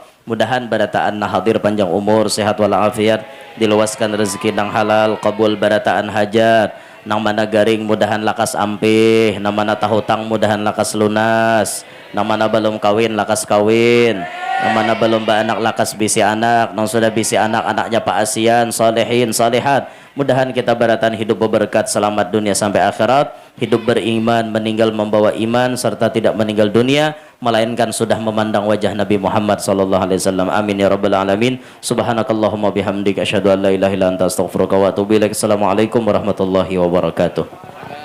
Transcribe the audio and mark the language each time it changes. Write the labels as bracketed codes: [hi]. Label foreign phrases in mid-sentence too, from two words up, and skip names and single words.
[bjn] Mudahan barataan hadir panjang umur, sehat walafiat, diluaskan rezeki nang halal, kabul barataan hajat, nang mana garing mudahan lakas ampih, nang mana tahutang mudahan lakas lunas, nang mana belum kawin lakas kawin, nang mana belum anak lakas bisi anak, nang sudah bisi anak anaknya paasian, solehin, solehat. Mudahan kita baratan hidup berberkat selamat dunia sampai akhirat, hidup beriman, meninggal membawa iman, serta tidak meninggal dunia melainkan sudah memandang wajah Nabi Muhammad [ar] صلى الله عليه وسلم. آمين يا رب العالمين. سبحانك اللهم بحمدك أشهد أن لا إله إلا أنت أستغفرك وأتوب إليك. السلام عليكم ورحمة الله وبركاته.